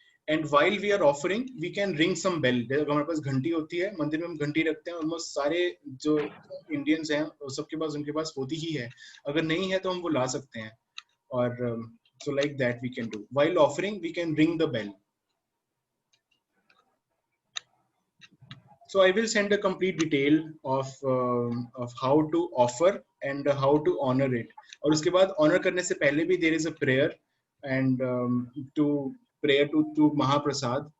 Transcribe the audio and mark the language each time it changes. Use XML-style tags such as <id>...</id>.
<en>And while we are offering, we can ring some bell.</en> <hi>जब हमारे पास घंटी होती है, मंदिर में हम घंटी रखते हैं, almost सारे जो Indians हैं, सबके पास उनके पास होती ही है. अगर नहीं है तो हम वो ला सकते हैं.</hi> <en>और so like that we can do. While offering, we can ring the bell. So I will send a complete detail of how to offer and how to honor it.</en> <hi>और उसके बाद</hi> <en>honor</en> <hi>करने से पहले भी</hi> <en>there is a prayer and to prayer to Mahaprasad.</en>